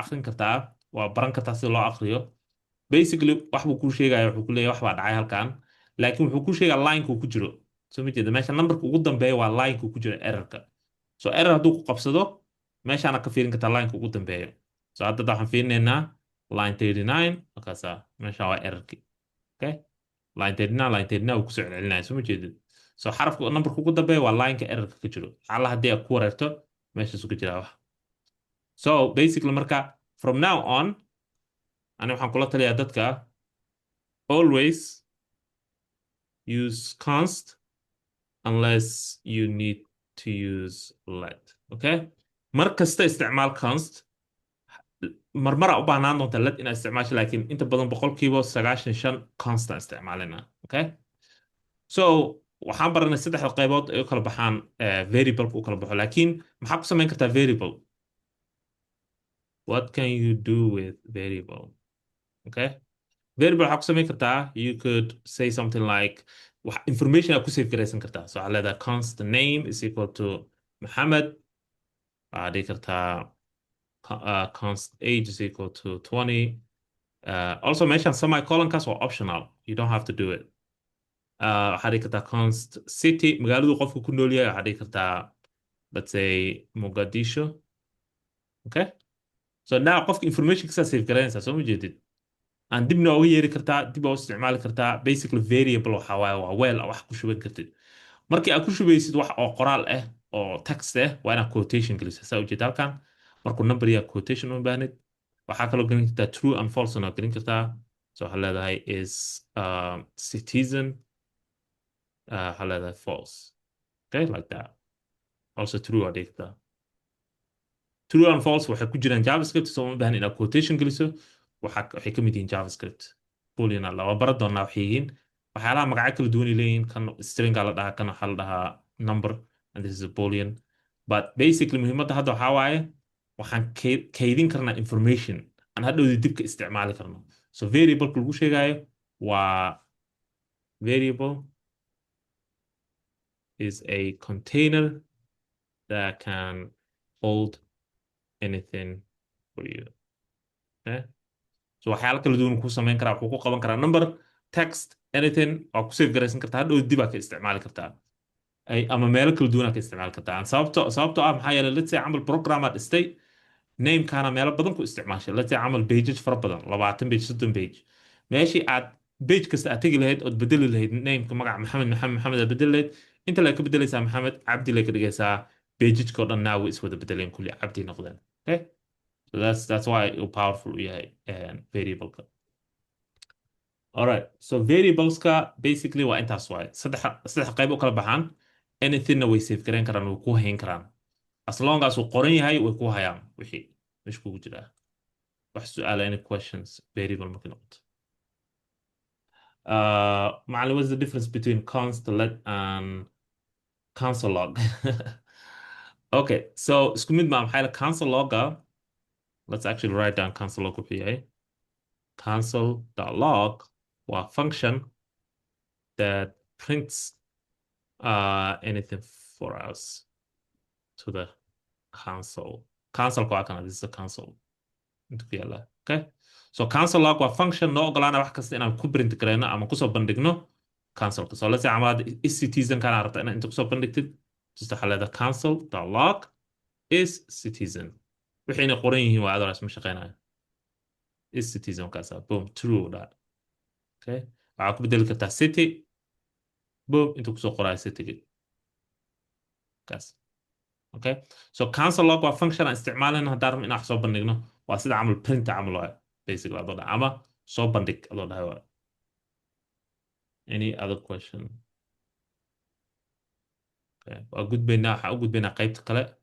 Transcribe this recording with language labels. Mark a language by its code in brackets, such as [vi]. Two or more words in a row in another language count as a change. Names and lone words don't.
[so] akrin kartaa waa baran kartaa sida loo akriyo basically wax buu kuu sheegaya wuxuu ku leeyahay wax baa dhacay halkan laakiin wuxuu kuu sheegaa lineka uu ku jiro soo ma jeeda meesha numberka ugu dambeeya waa lineka uu ku jiro errorka so error hadduu ku qabsado meeshaana ka fiirin kartaa lineka ugu dambeeyo so hadda waxaan fiirinaynaa line 39 markaasa meesha waa errorki okay line 39 uu kusoo celcelinaya soo ma jeedid so xarafka numberka ugu dambeeya waa lineka errorka ka jiro alla haddii aad ku wareerto meeshaas uga jiraa wax [en] so basically marka from now on [so] ani waxaan kula taliyaa dadka [en] always use const unless you need to use let okay [so] mar kasta isticmaal const marmara u baahnaan doonta let inaad isticmaasho laakiin inta badan boqolkiiba 95 constant isticmaalina okay so waxaan baranay saddexda qaybood ay u kala baxaan variable u kala baxo laakiin maxaa ku samayn kartaa variable [en] what can you do with variable okay variable [so] waxaa ku samayn kartaa [en] you could say something like information [so] aad ku save garaysan kartaa so waxaa leedahay [en] const name is equal to Mohammed [so] waxaa dhihi kartaa [en] const age is equal to 20 also [so] meeshan semicolonkaas waa [en] optional you don't have to do it waxaa [so] dhihi kartaa const city magaaladu qofku ku nool yahay waxaa dhihi kartaa [en] let's say Mogadishu okay so now [so] qofka information kasaa save garanaysaa soo ma jeedid aan dibna uga yeeri kartaa dib u isticmaali kartaa basically variable waxa waaye waa weel wax ku shuban kartid markii aad ku shubaysid wax oo qoraal ah oo text ah waa inaad quotation gelisaa saa ujeed halkan markuu number yaa quotation u baahnid waxaa kaloo gelin kartaa [en] true and false [so] na gelin kartaa so waxaa leedahay [en] is citizen [so] waxaa leedahay [en] false okay like that also true [so] waa dhigi kartaa [en] true and false [so] waxay ku jiraan javascript soo ma baahan inaad quotation geliso waxay ka mid yihiin javascript boolean laba bara doonaa waxay yihiin waxyaalaha magacyo kala duwan ay leeyihiin kan string la dhahaa kan waxaa la dhahaa number [en] and this is a boolean but basically [so] muhiimadda hadda waxaa waaye waxaan kaydin karnaa information aan hadhowdi dibka isticmaali karno so variable lagu sheegayo waa variable [en] is a container that can hold anything for you okay so [so] waxyaalo kala duwan ku samayn karaa wuxuu ku qaban karaa number text anything oo ku save garaysan kartaa hadhow dib aad ka isticmaali kartaa ay ama meelo kala duwan aad ka isticmaali kartaa sababtoo ah maxaa yeelay [en] let's say [so] camal program aad dhistay name kana meelo badan ku isticmaashay [en] let's say [so] camal pages fara badan 20 page 30 page meeshii aad page kasta aad tegi lahayd ood bedeli lahayd nameka magaca maxamed aad bedeli lahayd inta la ka bedelaysaa maxamed cabdi la ka dhigaysaa pageska oo dhan now way iswada bedeleen kulli cabdi noqdeen okay [en] so that's why it powerful [so] yahay variable ka [en] all right so [so] variables ka basically waa intaas waay saddex qayb u kala baxaan anything way save gareyn karaan way ku hayn karaan [en] as long as [so] uu qoran yahay way ku hayaan wixii meesha kugu jira wax su'aala [en] any questions [so] variable markii noqoto [en] macallin what's the difference between const let and console log okay so [so] isku mid ma maxay la [en] console log let's actually write down console log [so] wuxuu yahay [en] console.log waa function that prints anything for us to [so] the console waa kana [en] this is the console [so] inta ku yaala okay so console log waa function noo ogolaana wax kasta inaan ku print gareyno ama kusoo bandhigno console [en] so let's say [so] amad [en] is citizen [so] kana rabta inaan inta kusoo bandhigtid just waxaa leedahay console.log [en] is citizen [so] wixayna qoran yihiin waa adalaas ma shaqeynayo [en] is citizen [so] kaasa boom true that okay waxaa ku bedeli kartaa city boom inta kusoo qoraayo city kaas okay so console log waa function aan isticmaalina haddaan rabno inaan soo bandhigno waa sida camal print camal waa basically adoo dhaha ama soo bandhig adoo dhahay waa [en] any other question okay [so] waa gudbaynaa waxaan u gudbaynaa qaybta kale